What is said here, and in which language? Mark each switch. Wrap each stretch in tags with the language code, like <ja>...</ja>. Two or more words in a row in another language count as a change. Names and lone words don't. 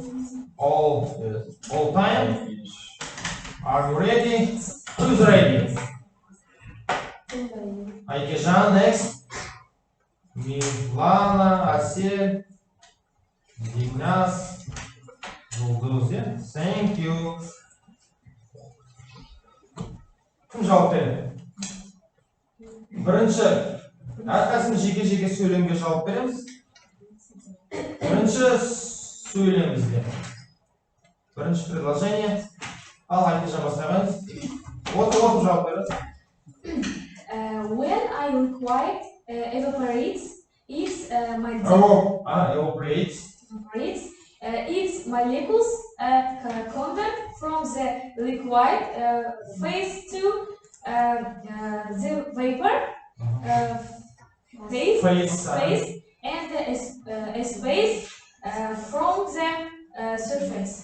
<en>All time? Are you ready? Who's ready? Айкежан, next. Milana, Asil, Dignas, Жұлдыз, yeah? Thank you.</en> <kk>Кім жауап береді? Бірінші, әрқайсымыз жеке-жеке сөйлемге жауап береміз. Бірінші сөйлемізде. Бірінші предложение. Ал Айкежан бастағаныз. Отырып жауап береді.</kk> <en>When I liquid evaporates, its its molecules convert from the liquid phase to the vapor phase and a space from the surface.</en>